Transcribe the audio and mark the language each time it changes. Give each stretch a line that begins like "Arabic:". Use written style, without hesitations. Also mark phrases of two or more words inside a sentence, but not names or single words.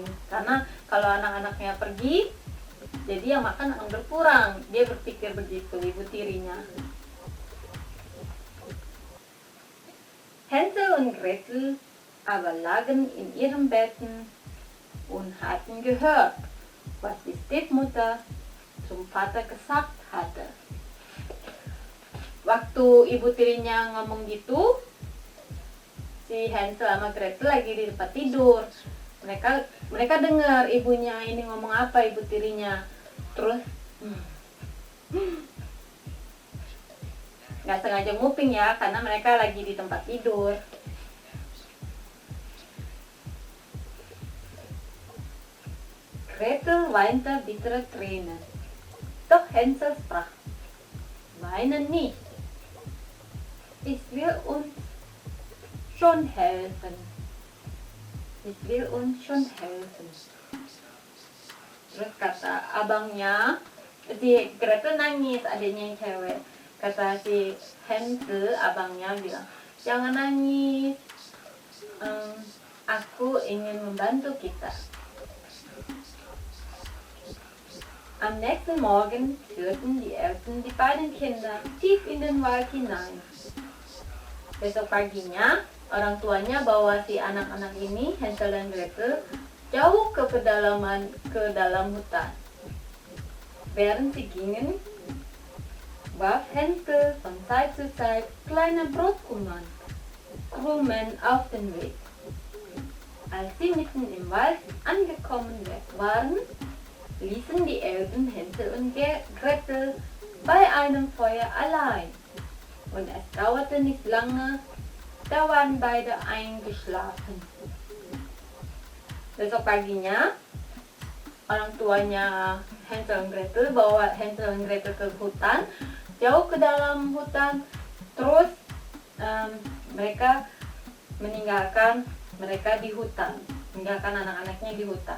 Indonesian: Karena kalau anak-anaknya pergi, jadi yang makan akan berkurang. Dia berpikir begitu, ibu tirinya.
German: Hänsel und Gretel aber lagen in ihren Betten und hatten gehört, was die Stiefmutter zum Vater gesagt hatte.
Indonesian: Waktu ibu tirinya ngomong gitu, si Hansel sama Gretel lagi di tempat tidur. Mereka dengar ibunya ini ngomong apa, ibu tirinya. Terus nggak sengaja nguping ya, karena mereka lagi di tempat tidur.
German: Gretel weinte bittere Tränen. Doch Hänsel sprach: Weine nicht. Ich will uns schon helfen.
Indonesian: Terus kata abangnya, si Gretel nangis, adiknya yang cewek. Kata si Hansel, abangnya bilang, jangan nangis, aku ingin membantu kita.
German: Am nächsten Morgen führten die Eltern die beiden Kinder tief in den Wald hinein.
Indonesian: Besok paginya orang tuanya bawa si anak-anak ini, Hansel dan Gretel, jauh ke pedalaman, ke dalam hutan.
German: Während sie gingen, warf Hänsel von Zeit zu Zeit kleine Brotkrumen auf den Weg. Als sie mitten im Wald angekommen waren, ließen die Elben Hänsel und Gretel bei einem Feuer allein. Und es dauerte nicht lange, da waren beide eingeschlafen.
Indonesian: Besok paginya, orang tuanya Hansel dan Gretel bawa Hansel dan Gretel ke hutan, jauh ke dalam hutan. Terus mereka meninggalkan mereka di hutan, meninggalkan anak-anaknya di hutan.